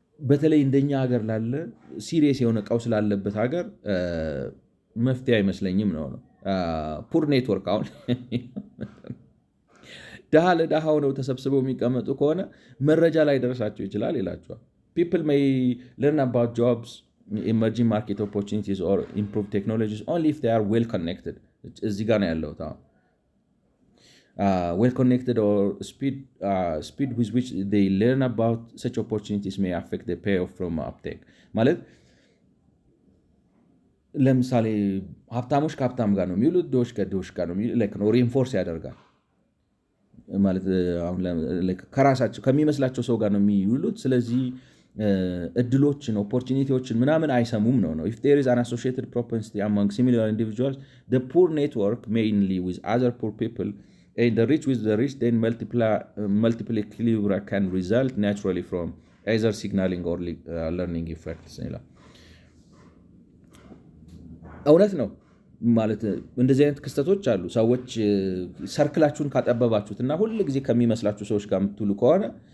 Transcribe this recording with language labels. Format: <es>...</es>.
<am>በተለይ እንደኛ ሀገር ላለ ሲሪየስ የሆነ ቀውስ ላለበት ሀገር መፍትሄ አይመስለኝም ነው። ፑር ኔትወርክ አሁን ድሃ ለድሃ ሆነው ተሰብስበው የሚቀመጡ ከሆነ መረጃ ላይ ደረሳቸው ይችላል ይላቸዋል።</am> <en>people may learn about jobs, emerging market opportunities or improved technologies only if they are well connected.</en> <am>እዚህ ጋር ነው ያለው</am> <en>well connected or speed with which they learn about such opportunities may affect the payoff from uptake.</en> <am>ማለት ለምሳሌ ሀብታሞች ከሀብታም ጋር ነው የሚውሉት፣ ድሆች ከድሆች ጋር ነው የሚውሉት። ሪንፎርስ ያደርጋል ማለት አሁን ከራሳቸው ከሚመስላቸው ሰው ጋር ነው የሚውሉት። ስለዚህ እድሎችን ኦፖርቹኒቲዎችን ምናምን አይሰሙም ነው።</am> <en>if there is an associated propensity among similar individuals, the poor network mainly with other poor people and the rich with the rich, then multiple equilibria can result naturally from either signaling or learning effects</en> <am>ይላል። እውነት ነው ማለት እንደዚህ አይነት ክስተቶች አሉ። ሰዎች ሰርክላችሁን ካጠበባችሁት እና ሁል ጊዜ ከሚመስላችሁ ሰዎች ጋር የምትውሉ ከሆነ</am>